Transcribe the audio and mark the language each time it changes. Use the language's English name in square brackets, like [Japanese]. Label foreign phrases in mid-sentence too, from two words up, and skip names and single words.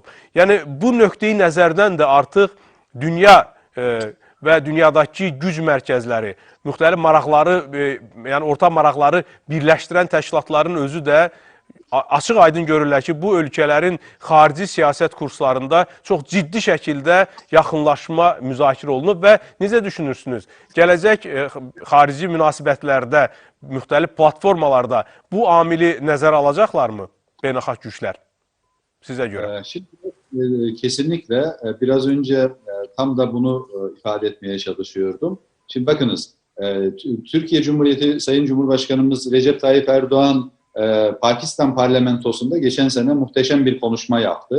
[Azerbaijani] Yəni, bu nöqteyi nəzərdən də artıq dünya və dünyadakı güc mərkəzləri, müxtəlif maraqları, yəni orta maraqları birləşdirən təşkilatların özü də açıq-aydın görürlər ki, bu ölkələrin xarici siyasət kurslarında çox ciddi şəkildə yaxınlaşma müzakirə olunub və necə düşünürsünüz? Gələcək xarici münasibətlərdə, müxtəlif platformalarda bu amili nəzərə alacaqlarmı beynəlxalq güclər sizə görə? [Turkish] Şimdi kesinlikle biraz önce tam da bunu ifade etmeye çalışıyordum. Şimdi bakınız, Türkiye Cumhuriyeti Sayın Cumhurbaşkanımız Recep Tayyip Erdoğan Pakistan parlamentosunda geçen sene muhteşem bir konuşma yaptı.